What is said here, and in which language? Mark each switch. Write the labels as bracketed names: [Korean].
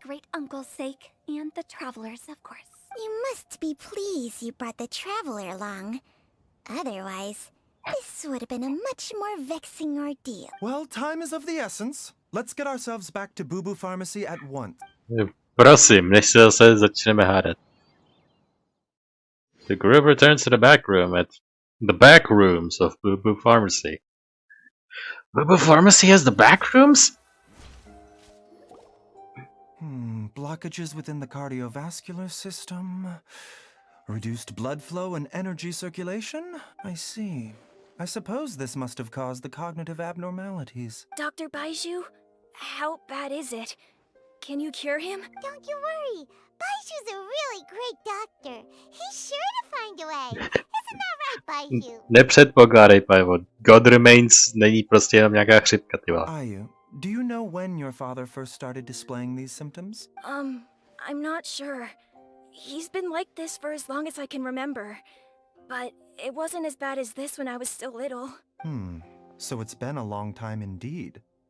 [English] my great-uncle's sake, and the travelers, of course. You must be pleased you brought the traveler along. Otherwise, this would have been a much more vexing ordeal. Well, time is of the essence. Let's get ourselves back to Boo Boo Pharmacy at once. [Czech] Prosím, než se zase začneme hádat. [English] The group returns to the back room at the back rooms of Boo Boo Pharmacy. But pharmacy has the back rooms? Blockages within the cardiovascular system. Reduced blood flow and energy circulation? I see. I suppose this must have caused the cognitive abnormalities. Dr. Baizhu, how bad is it? Can you cure him? Don't you worry. Baizhu's a really great doctor. He's sure to find a way. Isn't that right, Baizhu? [Czech] Nepředpokládej, Pajvo. God Remains není prostě jenom nějaká chřipka, ty vole. [English] Ayu, do you know when your father first started displaying these symptoms? I'm not sure. He's been like this for as long as I can remember. But it wasn't as bad as this when I was still little. So it's been a long time indeed.